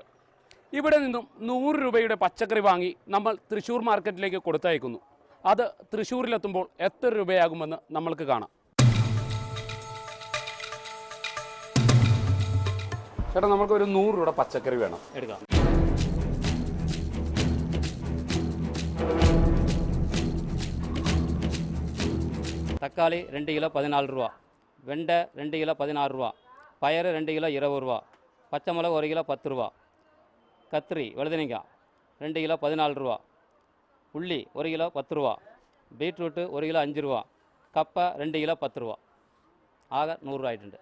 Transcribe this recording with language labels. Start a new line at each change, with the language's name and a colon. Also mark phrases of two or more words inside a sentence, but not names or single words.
Malayalam: ഇവിടെ നിന്നും 100 രൂപയുടെ പച്ചക്കറി വാങ്ങി നമ്മൾ തൃശ്ശൂർ മാർക്കറ്റിലേക്ക് കൊടുത്തയക്കുന്നു. അത് തൃശ്ശൂരിലെത്തുമ്പോൾ എത്ര രൂപയാകുമെന്ന് നമ്മൾക്ക് കാണാം. ചേട്ടാ, നമുക്ക് ഒരു 100 രൂപയുടെ പച്ചക്കറി വേണം, എടുക്കാം.
Tamil: தக்காளி 2 கிலோ 14 ரூபா, வெண்டை 2 கிலோ 16 ரூபா, பயறு 2 கிலோ 20 ரூபா, பச்சை மிளகு 1 கிலோ 10 ரூபா, கத்திரி வழுதனங்காய் 2 கிலோ 14 ரூபா, உள்ளி 1 கிலோ 10 ரூபா, பீட்ரூட்டு 1 கிலோ 5 ரூபா,
Malayalam: കപ്പ 2 കിലോ 10 രൂപ. ആകെ 100 രൂപ ആയിട്ടുണ്ട്.